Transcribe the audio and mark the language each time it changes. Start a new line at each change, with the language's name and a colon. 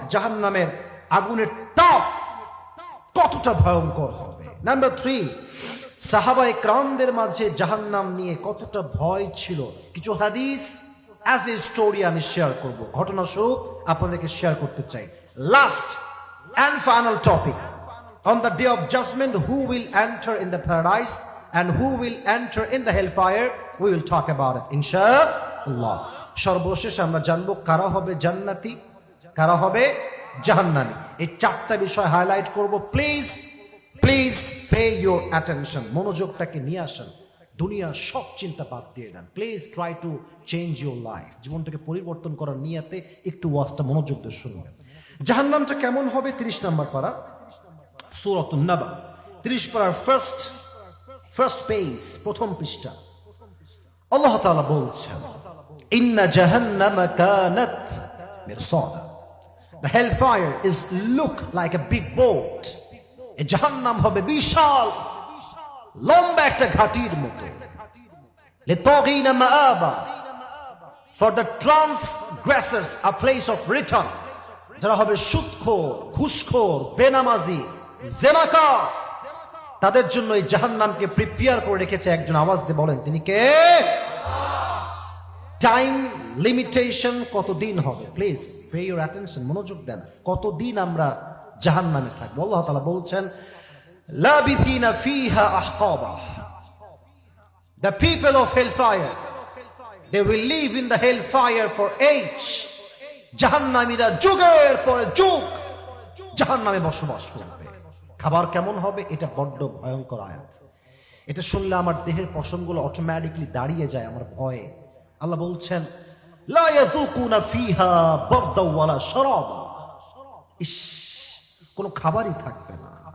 Bangla: জাহান্নামের আগুনের তাপ কতটা ভয়ঙ্কর হবে। নাম্বার 3, সাহাবায়ে কেরামদের মাঝে জাহান্নাম নিয়ে কতটা ভয় ছিল। কিছু হাদিস
English: as a story
Bangla: আমি শেয়ার করব, ঘটনা স্বরূপ আপনাদেরকে শেয়ার করতে চাই।
English: Last and final topic, on the day of judgment, who will enter in the paradise and who will enter in the hellfire, we will talk about it inshallah.
Bangla: সর্বশেষ আমরা জানবো কারা হবে জান্নাতি, কারা হবে জাহান্নামী। এই 4টা বিষয় হাইলাইট করব।
English: please please pay your attention,
Bangla: মনোযোগটাকে নিয়ে আসেন, দুনিয়ার সব চিন্তা বাদ দিয়ে দেন।
English: please try to change your life,
Bangla: জীবনটাকে পরিবর্তন করার নিয়াতে একটু ওয়াজটা মনোযোগ দিয়ে শুনবেন। জাহান্নামটা কেমন হবে? 30 নম্বর পারা, সূরাতুন নাবা, 30 পারার ফার্স্ট পেজ, প্রথম পৃষ্ঠা। আল্লাহ তাআলা বলছেন,
Arabic: ইন্না জাহান্নামা কানাত মিরসাদা।
English: The hellfire is look like a big boat.
Bangla: এই জাহান্নাম হবে বিশাল লম্বা একটা ঘাটির মতো।
Arabic: লিতাগিনা মাআবা,
English: for the transgressors a place of return।
Bangla: যারা হবে সুদখোর, ঘুষখোর, বেনামাজি, জেনাকার, তাদের জন্য এই জাহান্নামকে প্রিপেয়ার করে রেখেছে একজন। আওয়াজ দিয়ে বলেন তিনি কে? টাইম লিমিটেশন কতদিন হবে,
English: please pay your attention,
Bangla: মনোযোগ দেন। কতদিন আমরা জাহান্নামে থাকবো? আল্লাহ তাআলা বলছেন
Arabic: লাবিথিনা ফিহা আহকাবা,
English: the people of hellfire, they will live in the hellfire for age.
Bangla: জাহান্নামীরা যুগের পর যুগ জাহান্নামে বসবাস করবে। খাবার কেমন হবে? এটা বড্ড ভয়ঙ্কর আয়াত। এটা শুনলে আমার দেহের পশমগুলো অটোমেটিকলি দাঁড়িয়ে যায় আমার ভয়ে। আল্লাহ বলছেন
Arabic: লা ইয়াযুকুনা ফিহা বারদা ওয়ালা শারাবা,
Bangla: ইস, কোনো খাবারই থাকবে না।